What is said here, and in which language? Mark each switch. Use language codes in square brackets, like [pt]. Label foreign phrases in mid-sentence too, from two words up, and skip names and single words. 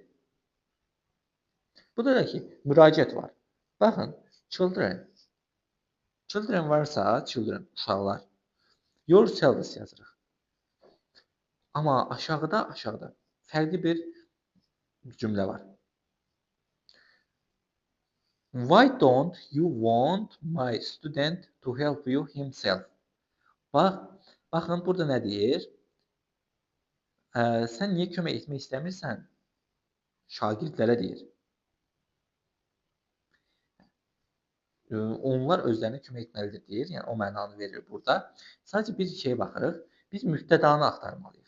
[az] Burada da ki, müraciət var. Baxın, children. Children varsa, children, uşaqlar. Yourselves yazırıq. Amma aşağıda fərqli bir cümlə var. [en] Why don't you want my student to help you himself? [az] Baxın, burada nə deyir? Sən niyə kömək etmək istəmirsən? Şagirdlərə deyir. Onlar özlərinə kömək etməlidir deyir. Yəni o mənanı verir burada. Sadəcə bir şeyə baxırıq. Biz mübtədanı axtarmalıyıq.